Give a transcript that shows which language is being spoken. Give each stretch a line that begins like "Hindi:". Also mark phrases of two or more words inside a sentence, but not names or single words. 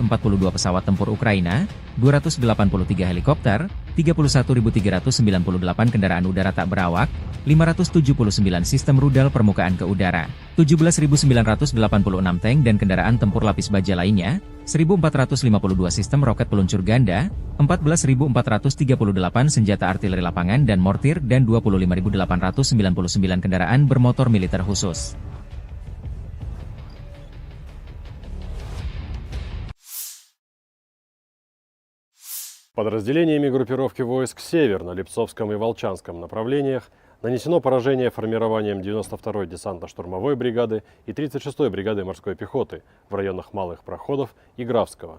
Indonesian: pesawat tempur Ukraina, 283 helikopter, 31.398 kendaraan udara tak berawak, 579 sistem rudal permukaan ke udara, 17.986 tank dan kendaraan tempur lapis baja lainnya, 1.452 sistem roket peluncur ganda, 14.438 senjata artileri lapangan dan mortir dan 25.899 kendaraan bermotor militer khusus.
Russian: Подразделениями группировки войск «Север» на Липцовском и Волчанском направлениях нанесено поражение формированием 92-й десантно-штурмовой бригады и 36-й бригады морской пехоты в районах Малых Проходов и Графского.